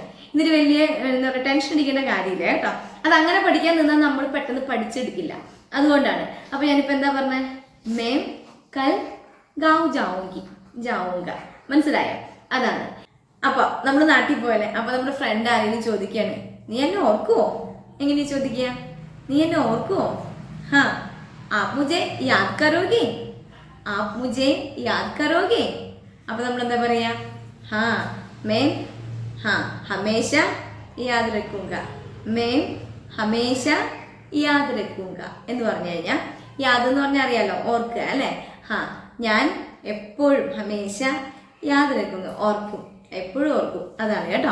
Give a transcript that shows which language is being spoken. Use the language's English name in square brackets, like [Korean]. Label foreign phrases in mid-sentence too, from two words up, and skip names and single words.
[Malayalam] ഇതിന് വലിയ എന്താ പറയുക, ടെൻഷൻ അടിക്കേണ്ട കാര്യമില്ല കേട്ടോ. അത് അങ്ങനെ പഠിക്കാൻ നിന്നാൽ നമ്മൾ പെട്ടെന്ന് പഠിച്ചെടുക്കില്ല, അതുകൊണ്ടാണ്. അപ്പൊ ഞാനിപ്പോ എന്താ പറഞ്ഞ? [Hindi] मैं कल गांव जाऊंगा. [Malayalam] മനസ്സിലായോ? അതാണ്. അപ്പൊ നമ്മൾ നാട്ടിൽ പോയല്ലേ, അപ്പൊ നമ്മുടെ ഫ്രണ്ട് ആരെങ്കിലും ചോദിക്കാണ്, നീ എന്നെ ഓർക്കുവോ? എങ്ങനെയാ ചോദിക്കുക? നീ എന്നെ ഓർക്കുവോ? [Hindi] ആപ് മുझे याद करोगे? आप मुझे याद करोगे? [Malayalam] അപ്പൊ നമ്മൾ എന്താ പറയാ? [Hindi] मैं हमेशा याद रखूंगा. मैं हमेशा याद रखूंगा [Malayalam] എന്ന് പറഞ്ഞു കഴിഞ്ഞാൽ, യാദ് എന്ന് പറഞ്ഞാൽ അറിയാലോ, ഓർക്കുക അല്ലെ. ഞാൻ എപ്പോഴും [Hindi] हमेशा याद रखूंगा, [Malayalam] ഓർക്കും, എപ്പോഴും ഓർക്കും, അതാണ് കേട്ടോ.